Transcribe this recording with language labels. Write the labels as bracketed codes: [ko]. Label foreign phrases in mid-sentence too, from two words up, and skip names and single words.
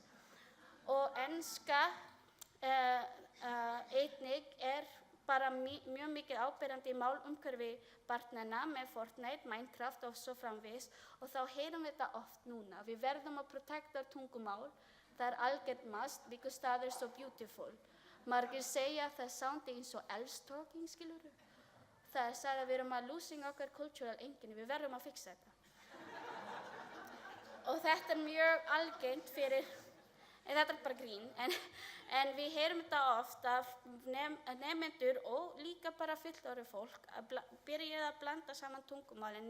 [is] Og enska einnig bara mjög mikið áberandi í málumhverfi barnanna með Fortnite, Minecraft og svo framvegis og þá heyrum við þetta oft núna. Við verðum að protecta tungumál, það algjört [en] must because [is] það [en] so beautiful. [is] Margir segja að það soundi eins og elst-talking, skilurðu. Það sagði að við erum að losing okkar cultural einkenni, við verðum að fixa þetta. Og þetta mjög algengt fyrir, þetta bara grín, en við heyrum þetta oft af nemendur og líka bara fullorðið fólk að byrja að blanda saman tungumálin.